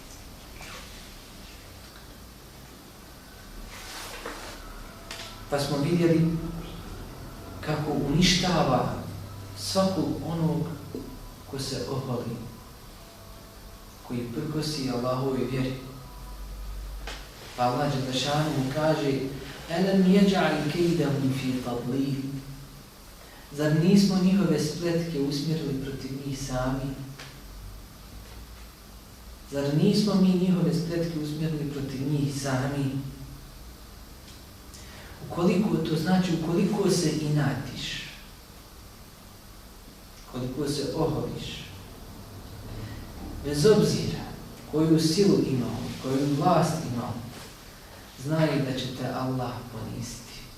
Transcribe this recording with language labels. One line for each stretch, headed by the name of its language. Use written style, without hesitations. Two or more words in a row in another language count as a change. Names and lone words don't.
Bosnian: Pa smo vidjeli kako uništava svakog onog ko se oholi, koji prkosi Allahove vjeri. Pa Allah Đelešanu mu kaže
Arabic: ألم يجعل كيدهم في تضليل.
Bosnian: Zar nismo njihove spletke usmjerili protiv njih sami? Zar nismo mi njihove spletke usmjerili protiv njih sami? Ukoliko to znači, ukoliko se inatiš, koliko se oholiš, bez obzira koju silu imao, koju vlast imao, znaj da će te Allah poniziti.